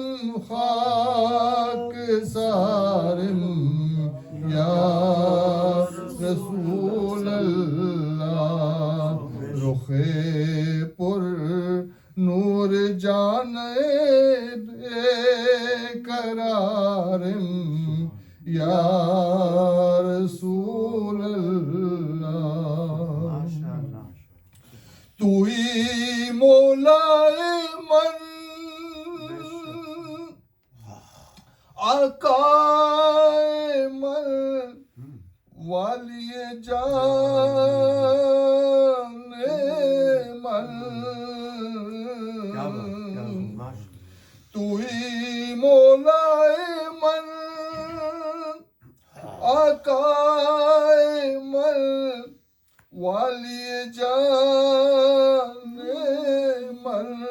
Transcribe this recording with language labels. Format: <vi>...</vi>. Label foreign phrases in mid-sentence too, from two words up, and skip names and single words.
<fa>خاک سارم</fa> <ar>یا رسول اللہ</ar> <fa>رخ پر نور جانے بے قرارم</fa> <ar>یا رسول اللہ</ar> <fa>توئی مولا من آقا من والی جان من توئی مولا من آقا من والی جان من</fa>